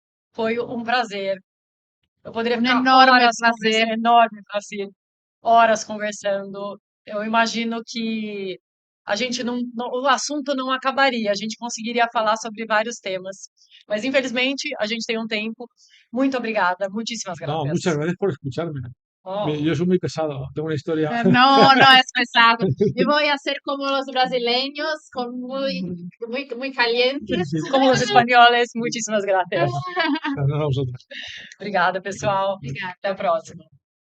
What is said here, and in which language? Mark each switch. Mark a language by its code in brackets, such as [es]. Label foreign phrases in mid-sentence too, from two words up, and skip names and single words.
[pt] Foi um prazer. Eu poderia um ficar enorme horas prazer. conversando, enorme prazer, horas conversando. Eu imagino que a gente o assunto não acabaria, a gente conseguiría falar sobre vários temas. Mas infelizmente a gente tem um tempo. Muito obrigada, muitíssimas [es] No, muchas gracias. gracias por escucharme. Oh, Yo soy muy pesado, tengo una historia. No, no es pesado. Yo voy a ser como los brasileños, con muy calientes. Sí, [pt] como os espanhóis, muitíssimas gracias. [es] no, a vosotros. [pt] Obrigada, pessoal. Obrigada. Até a próxima.